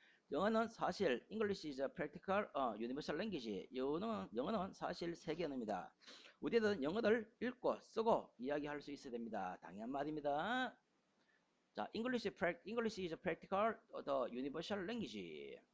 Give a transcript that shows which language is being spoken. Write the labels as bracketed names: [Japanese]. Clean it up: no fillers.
[Korean] 영어는 사실 [English] English is a practical universal language. [Korean] 영어는 사실 세계 언어입니다. 우리들은 영어를 읽고 쓰고 이야기할 수 있어야 됩니다. 당연한 말입니다. [English] 자, English is a practical the universal language.